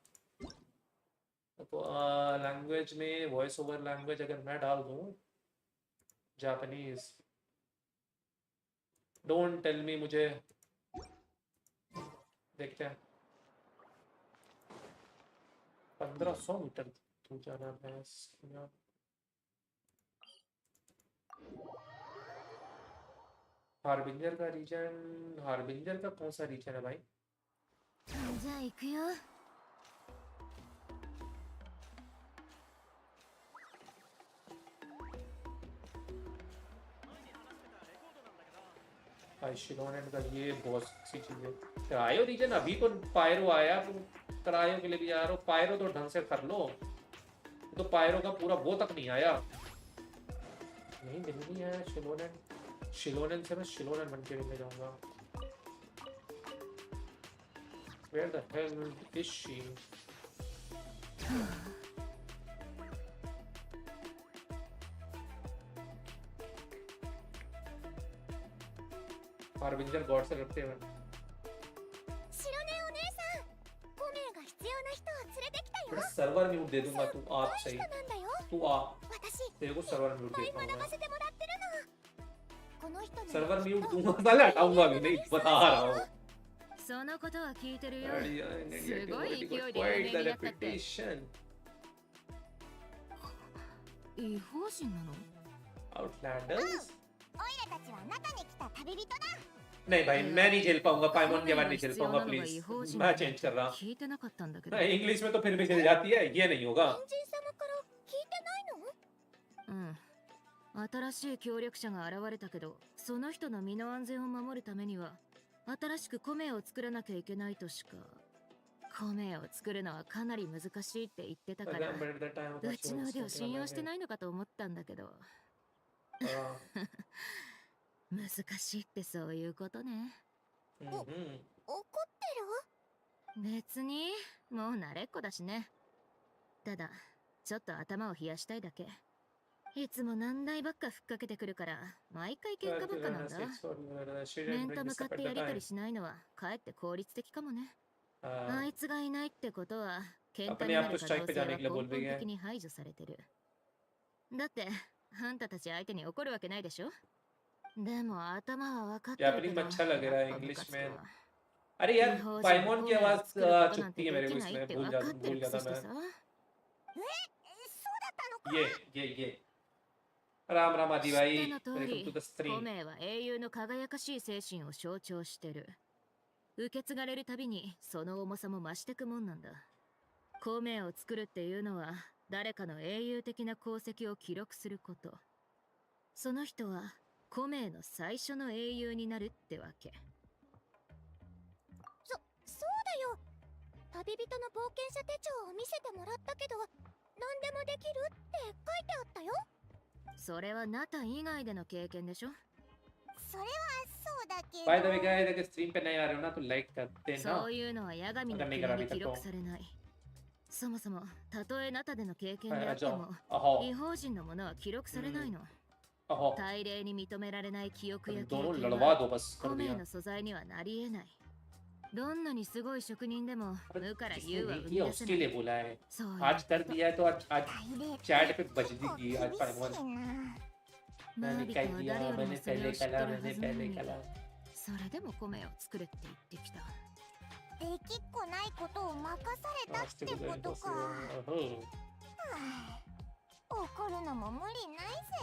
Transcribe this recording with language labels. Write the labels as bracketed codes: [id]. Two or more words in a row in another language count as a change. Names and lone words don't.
[hi] तो लैंग्वेज में [en] voice over [hi] लैंग्वेज अगर मैं डाल दूं जापानीज, [en] don't tell me, [hi] मुझे देखते हैं। 1500 मीटर दूर जाना है इसका। हार्बिंजर का रीजन, हार्बिंजर का कौन सा रीजन है भाई? [ja] じゃあ行くよ。 [hi] शिलोनेट का ये बहुत सी चीज है। करायो रीजन अभी तो पायरो आया, तुम करायो के लिए भी जा रहे हो? पायरो तो ढंग से कर लो, तो पायरो का पूरा वो तक नहीं आया। नहीं मिल नहीं आया शिलोनेट। शिलोनेट से मैं शिलोनेट बन के मिलने जाऊंगा। [en] Where the hell is she? [hi] हार्बिंजर गॉड से रखते हुए। [ja] 白根お姉さん、コメが必要な人を連れてきたよ。 [hi] बेटा [en] server mute [hi] दे दूंगा, तू आप सही, [ja] なんだよ。 [hi] तू आ, [ja] 私、 [hi] तेरे को [en] server mute [ja] いっ [hi] देता [ja] ぱい [hi] हूँ [ja] 学 [hi] मैं। [ja] ばせてもらってるの。この人の [en] server mute [hi] दूंगा, साले हटाऊंगा भी नहीं, बता रहा हूँ। [ja] そのことは聞いてるよ。 [en] Already [ja] すごい勢いで有 [en] quite [ja] 名 [en] the [ja] になったって。 [en] reputation. [ja] 違法人なの？ [en] Outlanders? [ja] オイラたちは中に来た旅人だ。 [hi] नहीं भाई मैं नहीं झेल पाऊंगा, पाइमोन के बाद नहीं झेल पाऊंगा प्लीज, मैं चेंज कर रहा हूँ। [ja] 聞いてなかったんだけど。 [hi] नहीं इंग्लिश में तो फिर भी चल जाती है, ये नहीं होगा। [ja] エンジン様から聞いてないの？うん。新しい協力者が現れたけど、その人の身の安全を守るためには、新しく米を作らなきゃいけないとしか。米を作るのはかなり難しいって言ってたから、 [en] Remember the time of [ja] うちの腕を信用してないのかと思ったんだけど。 難しいってそういうことね。怒ってる？別に、もう慣れっこだしね。ただ、ちょっと頭を冷やしたいだけ。いつも難題ばっかふっかけてくるから、毎回喧嘩ばっかなんだ。面と向かってやりとりしないのは、かえって効率的かもね。あいつがいないってことは、喧嘩になる可能性は根本的に排除されてる。だって、あんたたち相手に怒るわけないでしょ？でも頭は分かってるけど。 [hi] अच्छा लग रहा है इंग्लिश में। अरे यार पाइमोन की आवाज चुपती है मेरे को इसमें, भूल गया था मैं। [ja] そうだったのか。 [hi] ये राम राम आदि भाई, [en] welcome to the [ja] コ [hi] स्ट्रीम। [ja] メは英雄の輝かしい精神を象徴してる。受け継がれるたびにその重さも増してくもんなんだ。コメを作るっていうのは誰かの英雄的な功績を記録すること。その人はコメの最初の英雄になるってわけ。そうだよ。旅人の冒険者手帳を見せてもらったけど、何でもできるって書いてあったよ。それはナタ以外での経験でしょ。それはそうだけど。 [en] By the way guys, [hi] अगर स्ट्रीम पे नए आ रहे हो ना तो लाइक कर देना। [ja] そういうのはヤガミの国に記録されない。そもそもたとえナタでの経験であっても、違法人のものは記録されないの。大礼に認められない記憶や経験はコメの素材にはなり得ない。どんなにすごい職人でも無から有は生み出せない。そういう。 [hi] आज कर दिया है तो आज चैट पे बज देगी आज पाइमोन। [ja] マー [hi] मैंने [ja] ビカ [hi] कह [ja] は [hi] दिया, [ja] 誰よりも [hi] मैंने [ja] それを [hi] पहले [ja] 知ってる [hi] कला, [ja] は [hi] मैंने [ja] ずなの [hi] पहले [ja] に、 [hi] कला। [ja] それでも米を作れって言ってきた。できっこないことを任されたってことか。怒るのも無理ないぜ。